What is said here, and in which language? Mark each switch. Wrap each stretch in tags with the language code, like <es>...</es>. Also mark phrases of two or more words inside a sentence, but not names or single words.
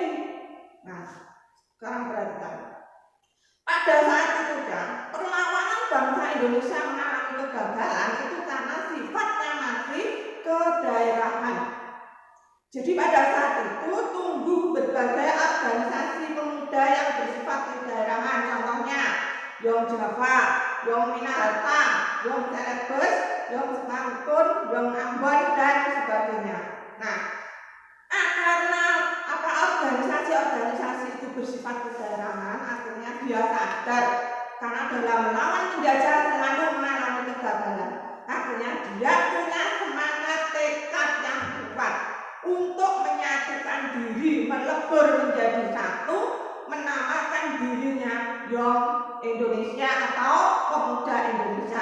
<id>Nah, sekarang perhatikan. Pada saat itu perlawanan bangsa Indonesia mengalami kegagalan itu karena sifatnya masih kedaerahan. Jadi pada saat itu tumbuh berbagai organisasi pemuda yang bersifat kedaerahan. Contohnya Yong Java, Yong Minahasa, Yong Celebes, Yong Semangkun, Yong Ambon, dan sebagainya. Nah, karena organisasi-organisasi itu bersifat kedaerahan, akhirnya dia sadar karena dalam melawan penjajah selalu mengalami kegagalan. Akhirnya dia punya semangat tekad yang kuat untuk menyatukan diri, melebur menjadi satu, menamakan dirinya Yong Indonesia atau Pemuda Indonesia.</id>